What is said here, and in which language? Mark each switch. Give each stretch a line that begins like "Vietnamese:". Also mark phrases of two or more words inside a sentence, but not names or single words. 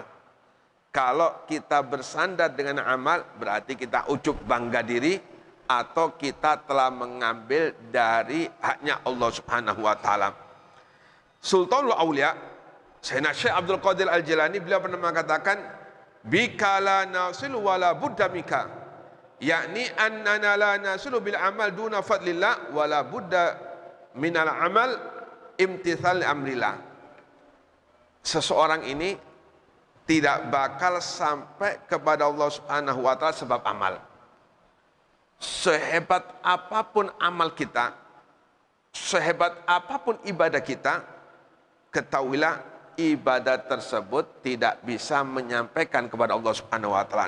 Indonesian: Kalau kita bersandar dengan amal, berarti kita ujub bangga diri atau kita telah mengambil dari haknya Allah Subhanahu wa taala. Sultanul Aulia Sayyidina Syekh Abdul Qadir Al-Jilani, beliau pernah mengatakan,
Arabic: بك لا نصل ولا بد منك يعني أننا لا نصل بالعمل دون فضل الله ولا بد من العمل امتثال أمر الله.
Indonesian: Seseorang ini tidak bakal sampai kepada Allah Subhanahu wa taala sebab amal. Sehebat apapun amal kita, sehebat apapun ibadah kita, ketahuilah ibadah tersebut tidak bisa menyampaikan kepada Allah Subhanahu wa taala.